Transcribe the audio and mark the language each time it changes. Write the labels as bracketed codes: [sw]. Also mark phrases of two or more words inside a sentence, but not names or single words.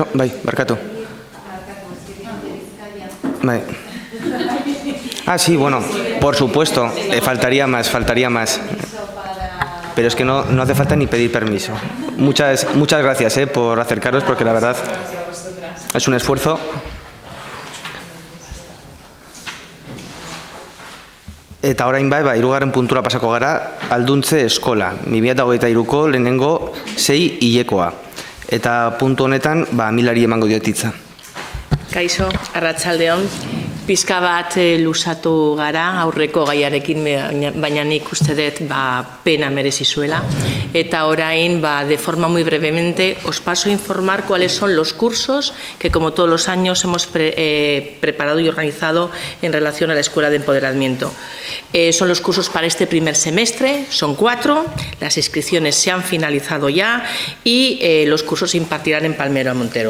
[eu] Vai, Barkatu. Vai. [es] Sí, por supuesto, faltaría más. Pero es que no hace falta ni pedir permiso. Muchas gracias por acercaros, porque la verdad es un esfuerzo. [eu] Eta orain hirugarren puntura pasako gara, alduntze eskola. 2023ko lehenengo 6 hilekoa. Eta puntu honetan, Milari emango diotitza. Kaixo, arratsaldeon. Pizka bat luzatu gara aurreko gaiarekin, baina nik uste dut pena merezi zuela. Eta orain, [es] de forma muy brevemente, os paso a informar cuáles son los cursos que, como todos los años, hemos preparado y organizado en relación a la Escuela de Empoderamiento. Son los cursos para este primer semestre, son 4, las inscripciones se han finalizado ya y los cursos se impartirán en Palmero a Montero.